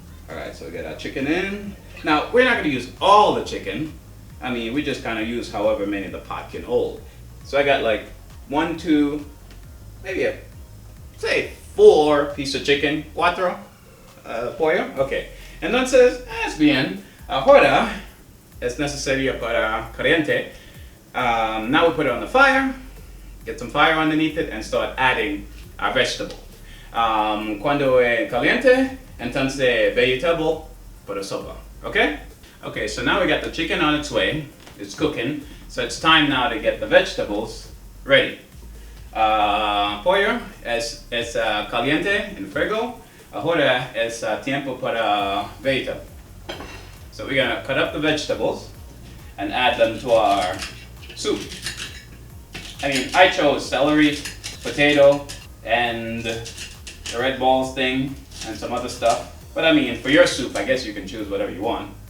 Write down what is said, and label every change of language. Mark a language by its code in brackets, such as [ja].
[en] Alright, so we get our chicken in. Now, we're not going to use all the chicken. I mean, we just kind of use however many the pot can hold. So I got like 1, 2, maybe say 4 pieces of chicken. [es] 4 pollo. Okay. Entonces, es bien. Ahora es necesario para caliente. [en] Now we put it on the fire. Get some fire underneath it and start adding our vegetable. [es] Cuando caliente, entonces vegetable para sopa. [en] Okay? Okay, so now we got the chicken on its way. It's cooking. So it's time now to get the vegetables ready. [es] Pollo es caliente en fuego. Ahora es tiempo para vegetable. [en] So we're gonna cut up the vegetables and add them to our soup. I mean, I chose celery, potato, and the red balls thing, and some other stuff. But I mean, for your soup, I guess you can choose whatever you want.